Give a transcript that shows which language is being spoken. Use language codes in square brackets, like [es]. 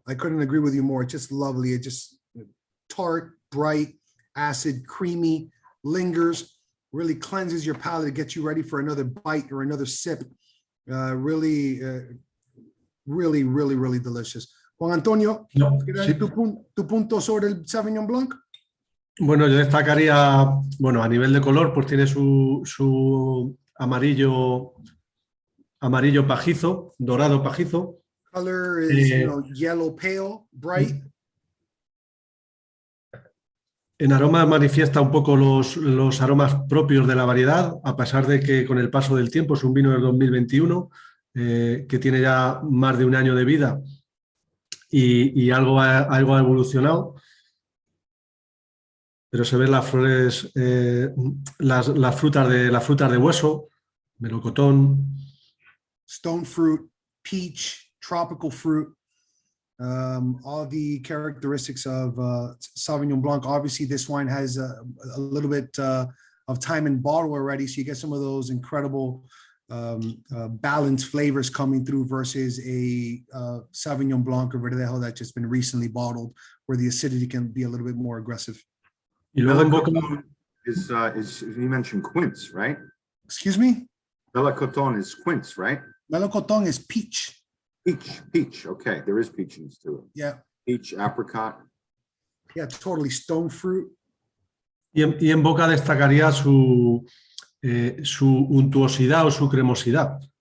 [en] I couldn't agree with you more. It's just lovely. It just tart, bright, acid, creamy, lingers, really cleanses your palate, gets you ready for another bite or another sip. Really, really delicious. [es] Juan Antonio, No, ¿quieres sí. tu punto sobre el Sauvignon Blanc? Bueno, yo destacaría, bueno, a nivel de color, pues tiene su amarillo pajizo, dorado pajizo. [en] Color is, yellow pale, bright. [es] En aromas manifiesta un poco los aromas propios de la variedad, a pesar de que con el paso del tiempo es un vino del 2021, que tiene ya más de un año de vida y algo ha evolucionado. Pero se ven las flores, las frutas de hueso, melocotón. [en] Stone fruit, peach, tropical fruit. All the characteristics of Sauvignon Blanc. Obviously, this wine has a little bit of time in bottle already, so you get some of those incredible balanced flavors coming through versus a Sauvignon Blanc or Verdejo that's just been recently bottled, where the acidity can be a little bit more aggressive. [es] Y luego en boca [en] Is you mentioned quince, right? Excuse me? Melocotón is quince, right? Melocotón is peach. Peach. Okay, there is peachiness to it. Yeah. Peach, apricot. Yeah, totally. Stone fruit. [es] y en boca destacaría su untuosidad o su cremosidad.